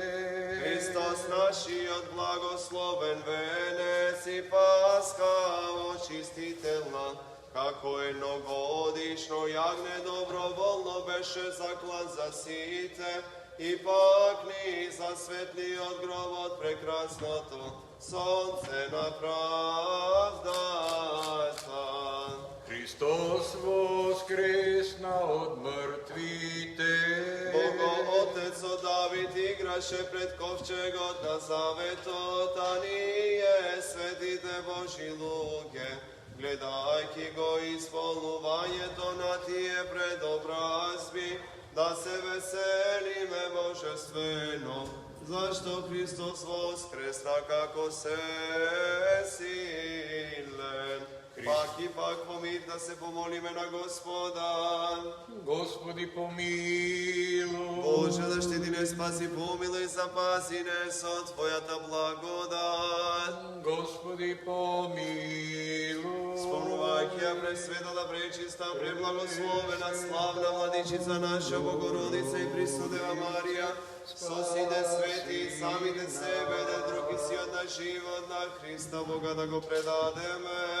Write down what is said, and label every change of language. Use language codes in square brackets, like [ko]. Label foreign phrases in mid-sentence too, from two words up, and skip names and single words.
[mk] Христос нашият благословен венец и Пасха очистителна, како едногодишно ягне доброволно беше заклан за сите, и пак ни засветли от гробот прекрасното сонце на правдата. [bg] Христос воскресна от мъртвите. [mk] Бого Отец от Давид играше пред ковчегот на заветот, а ние, светите Божи луѓе, гледајќи го исполнувањето на тие предобразби, да се веселиме божествено, зашто Христос воскресна како се силен. Пак и пак помир да се помолиме на Господа. [cu] Господи помилуй. [mk] Боже, защити не, спаси, помилуй, запаси не со Твојата благодат. [cu] Господи помилуй. [mk] Спомнувајќи ја пресветата, пречиста, преблагословена, славна владичица наша Богородица и Пресудева Марија, со сите свети и самите себе, да други си од наш живот на Христа Бога да го предадеме.